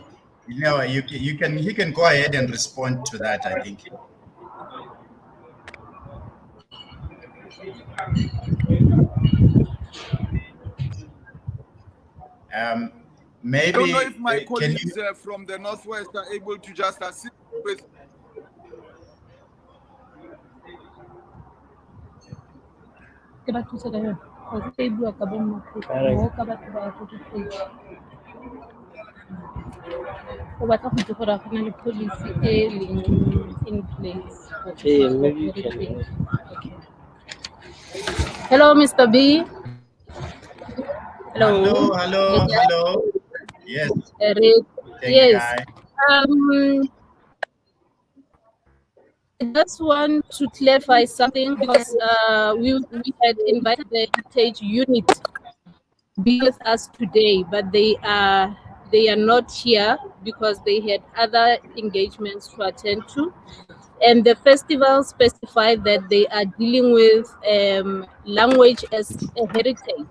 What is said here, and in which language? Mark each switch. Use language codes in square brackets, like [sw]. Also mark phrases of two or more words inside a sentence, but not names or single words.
[en] You know, you can go ahead and respond to that, I think. Maybe I don't know if my can colleagues you from the Northwest are able to just assist with. [tn] ke ba thusa ka yone gore e bua ka bommatlotlo mo ka batho ba go diteng o batla go itse gore a go na le policy e leng [en] in place for Maybe you can. heritage. Okay. Hello, Mr. B. hello, hello. Yes, Eric. thank Yes. you. I just want to clarify something, because we had invited the heritage unit be with us today, but they are not here because they had other engagements to attend to, and the festival specified that they are dealing with language as a heritage.